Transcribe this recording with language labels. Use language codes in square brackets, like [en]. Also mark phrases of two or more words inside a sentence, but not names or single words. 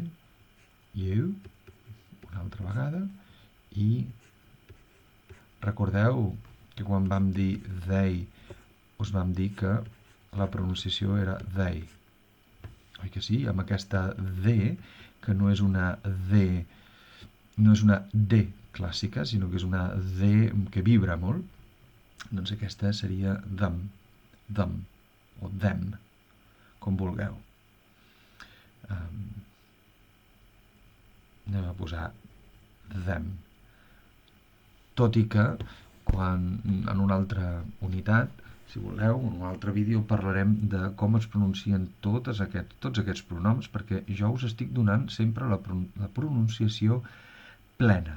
[ca] You, una altra vegada, i recordeu que quan vam dir they, us vam dir que la pronunciació era they. Oi que sí? Amb aquesta D, que no és una D, no és una D clàssica, sinó que és una D que vibra molt, doncs aquesta seria them, o them, com vulgueu. Anem a posar them. Tot i que, quan en una altra unitat, si voleu, en un altre vídeo parlarem de com es pronuncien tots aquests pronoms, perquè jo us estic donant sempre la pronunciació plena.